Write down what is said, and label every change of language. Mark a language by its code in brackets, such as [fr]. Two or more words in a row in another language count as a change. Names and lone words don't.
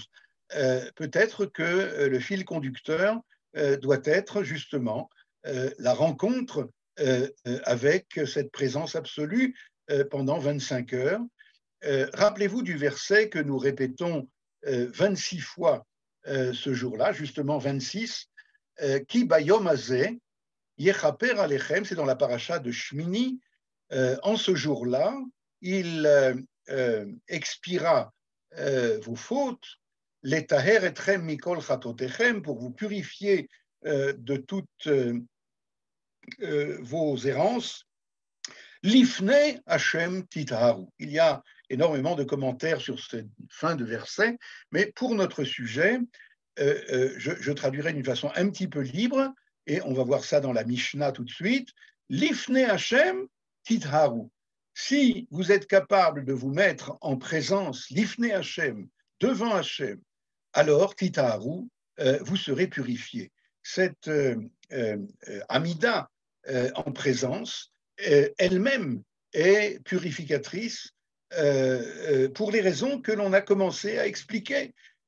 [fr] Peut-être que le fil conducteur doit être justement la rencontre avec cette présence absolue pendant 25 heures. Rappelez-vous du verset que nous répétons 26 fois ce jour-là, justement 26, [he] כי ביום הזה יכפר עליכם, [fr] c'est dans la paracha de Shmini. En ce jour-là, il expira vos fautes, [he] לטהר אתכם מכל חטאתיכם, [fr] pour vous purifier de toutes vos errances. [he] לפני ה׳ תטהרו. [fr] Il y a énormément de commentaires sur cette fin de verset, mais pour notre sujet, je traduirai d'une façon un petit peu libre. Et on va voir ça dans la Mishnah tout de suite. [he] לפני ה׳ תטהרו. [fr] Si vous êtes capable de vous mettre en présence, [he] לפני ה, [fr] devant Hashem, alors titharu, vous serez purifié. Cette Amida en présence, elle-même est purificatrice pour les raisons que l'on a commencé à expliquer.